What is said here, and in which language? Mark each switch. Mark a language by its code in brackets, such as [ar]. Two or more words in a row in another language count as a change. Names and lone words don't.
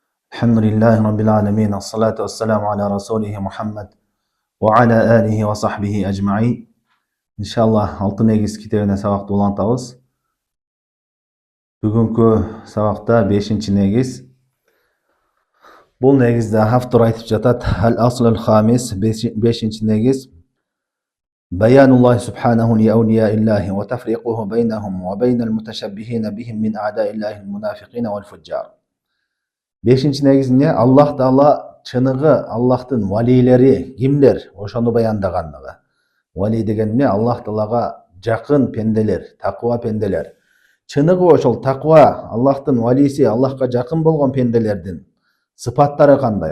[ar] الحمد لله رب العالمين الصلاة والسلام على رسوله محمد وعلى آله وصحبه أجمعين. [ky] Иншалла алтын эгиз китебине сабакты улантабыз. Бүгүнкү сабакта 5-негиз. Бул негизде автор айтып жатат: [ar] الأصل الخامس, [ky] 5-негиз. [ar] بيان الله سبحانه لأولياء الله وتفريقه بينهم وبين المتشبهين بهم من أعداء الله المنافقين والفجار. [ky] 5-негизинде Аллах Таала чыныгы Аллахтын валилери кимдер ошону баяндагандыгы. Вали деген эмне? Аллах Таалага жакын пенделер, таква пенделер. Чыныгы ошол таква, Аллахтын валиси, Аллахка жакын болгон пенделердин сыпаттары кандай?